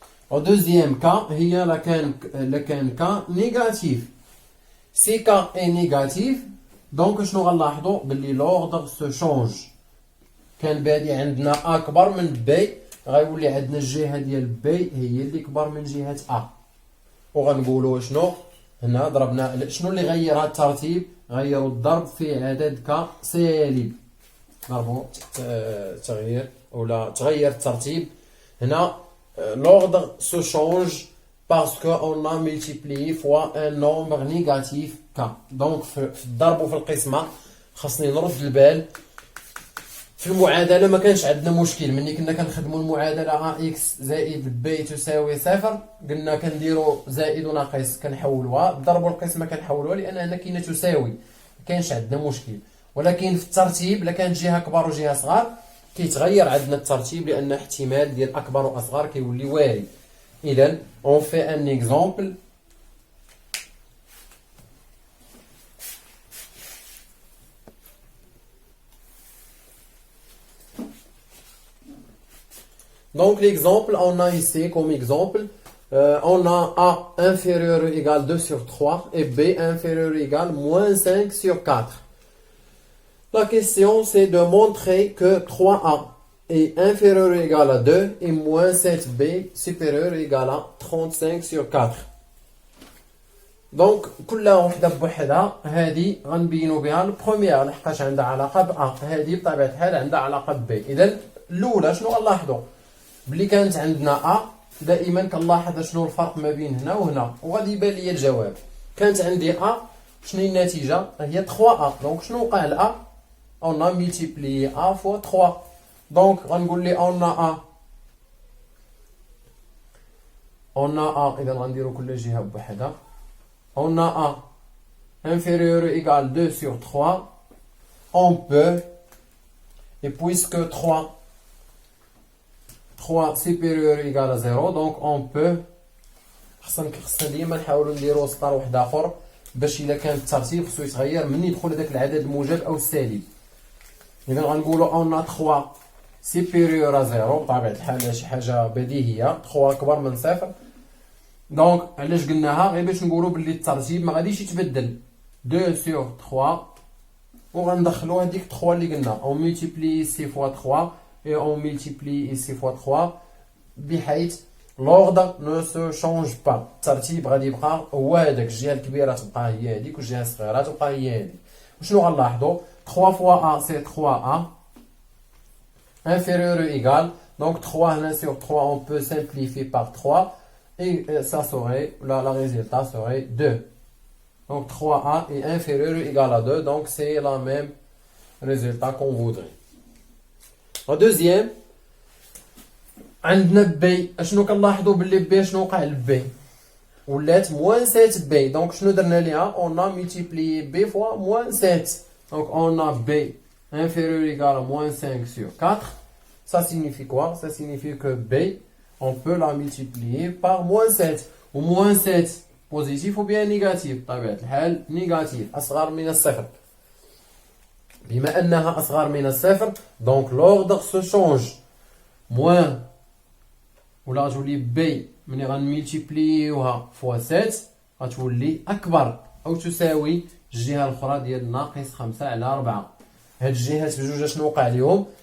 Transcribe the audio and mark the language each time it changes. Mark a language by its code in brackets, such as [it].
[fr] Au deuxième cas [ar] هي لكان [fr] K négatif. Si K est négatif, donc [ar] شنو غنلاحظوا باللي [fr] l'ordre se change. [ar] كان بادي عندنا أكبر من B، غيولي عندنا الجهة ديال B هي اللي كبر من جهة A. وغنقولوا شنو هنا ضربنا شنو اللي غير هذا الترتيب؟ غيروا الضرب في عدد K سالب. ضربوا تغيير ولا تغير الترتيب هنا. [fr] L'ordre se change parce qu'on a multiplié fois un nombre négatif K. Donc [ar] في الضرب وفي القسمة خاصني نرد البال. في المعادلة ما كانش عندنا مشكل، ملي كنا كنخدموا المعادلة AX زائد B تساوي صفر، قلنا كنديروا زائد وناقص كنحولوها، الضرب والقسمة كنحولوها لأن هنا كاينة تساوي، ما كانش عندنا مشكل. ولكن في الترتيب إلا كانت جهة كبار وجهة صغار كيتغير عندنا الترتيب، لأن احتمال ديال أكبر وأصغر كيولي وارد. [fr] إذا on fait un exemple. Donc l'exemple, on a ici comme exemple, on a A inférieur ou égal 2 sur 3 et B inférieur ou égal moins 5 sur 4. La question c'est de montrer que 3A est inférieur ou égal à 2 et moins 7B supérieur ou égal à 35 sur 4. Donc [ar] كل وحده بوحدها، هذه غنبينوا بها البروميير لحقاش عندها علاقه ب A، هذه بطبيعه الحال عندها علاقه ب B. اذا الاولى شنو غنلاحظوا؟ بلي كانت عندنا A دائما كنلاحظ شنو الفرق ما بين هنا وهنا، وغادي يبان لي الجواب. كانت عندي A، شنو هي النتيجه؟ هي 3A. دونك شنو وقع ل A؟ [fr] on a multiplié A fois 3. donc [ar] غنقول لي [fr] on a A [ar] اذا غنديروا كل جهه بوحدها. [fr] on a A inférieur ou égal 2 sur 3, on peut, et puisque 3 supérieur ou égal à 0, donc on peut [ar] خصنا ديما نحاولوا نديروا سطر واحد اخر باش الا كان الترتيب خصو يتغير من يدخل هذاك العدد الموجب او السالب. اذا غنقولوا [fr] on a 3 supérieur à 0 [ar] بطبيعه الحال شي حاجه بديهيه، 3 اكبر من صفر. دونك علاش قلناها؟ غير باش نقولوا باللي الترتيب ما غاديش يتبدل. [fr] 2 sur 3 [ar] وغندخلوا هذيك 3 اللي قلنا [fr] on multiplie ici fois 3 et on multiplie ici fois 3 [ar] بحيث [fr] l'ordre ne se change pas. [ar] الترتيب غادي يبقى هو هذاك، الجهه الكبيره تبقى هي هذيك والجهه الصغيره تبقى هي هذيك. وشنو غنلاحظوا؟ [fr] 3 fois A c'est 3A inférieur ou égal, donc 3 [ar] هنا [fr] sur 3 on peut simplifier par 3 et ça serait, la résultat serait 2. Donc 3A est inférieur ou égal à 2, donc c'est la même résultat qu'on voudrait. La deuxième, [ar] عندنا [fr] B. [ar] شنو كنلاحظوا باللي B شنو وقع ل B؟ ولات [fr] moins 7B. donc [ar] شنو درنا ليها؟ [fr] on a multiplié B fois moins 7. donc on a B inférieur ou égal à moins 5 sur 4. Ça signifie quoi? Ça signifie que B, on peut la multiplier par moins 7. Ou moins 7 positif ou bien négatif. [ar] طبيعة الحال négatif أصغر من الصفر. بما أنها أصغر من الصفر [fr] donc l'ordre se change. moins [ar] ولا غتولي B ملي غنملتيبليوها [fr] فوا 7 [ar] غتولي أكبر أو تساوي الجهة الأخرى ديال ناقص 5 على 4. هاد الجهات بجوج شنو وقع ليهم؟